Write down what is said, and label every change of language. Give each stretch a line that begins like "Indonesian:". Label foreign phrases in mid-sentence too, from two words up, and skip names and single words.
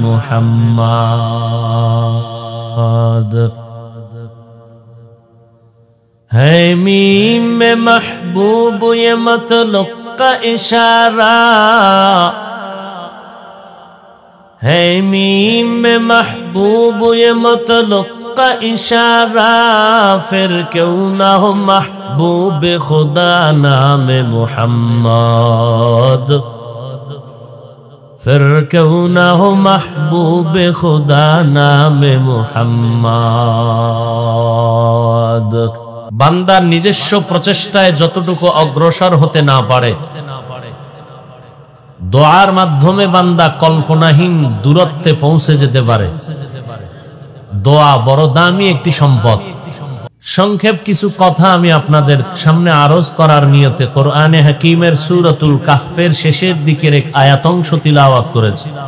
Urdu: محمد ہے میم میں محبوب یہ مطلق کا اشارہ ہے میم میں محبوب یہ مطلق کا اشارہ پھر کیوں نہ ہو محبوب خدا نام محمد پھر کیوں نہ ہو محبوب خدا نام محمد
Bangla: বান্দা নিজস্ব প্রচেষ্টায় যতটুকু অগ্রসর হতে না পারে দোয়ার মাধ্যমে বান্দা কল্পনাহীন দূরত্বে পৌঁছে যেতে পারে। দোয়া বড় দামি একটি সম্পদ। সংক্ষেপ কিছু কথা আমি আপনাদের সামনে আরজ করার নিয়তে কোরআনে হাকিমের সূরাতুল কাহফের শেষের দিকের এক আয়াতংশ তিলাওয়াত করেছি।